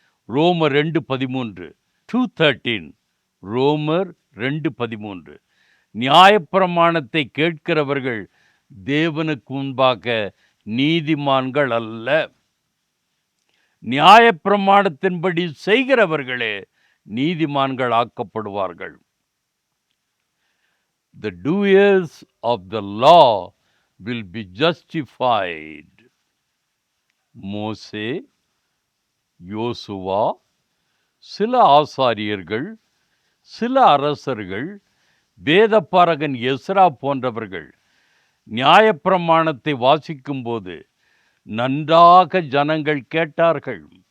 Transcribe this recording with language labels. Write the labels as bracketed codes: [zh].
[ta] ரோமர் 2:13 2:13 ரோமர் 2:13 நியாயப்பிரமாணத்தை கேட்கிறவர்கள் தேவனுக்கு முன்பாக நீதிமான்கள் அல்ல, நியாயப்பிரமாணத்தின்படி செய்கிறவர்களே நீதிமான்கள் ஆக்கப்படுவார்கள். [en] The doers of the law will be justified. [ta] மோசே, யோசுவா, சில ஆசாரியர்கள், சில அரசர்கள், வேதபாரகன் எஸ்ரா போன்றவர்கள் நியாயப்பிரமாணத்தை வாசிக்கும்போது நன்றாக ஜனங்கள் கேட்டார்கள்.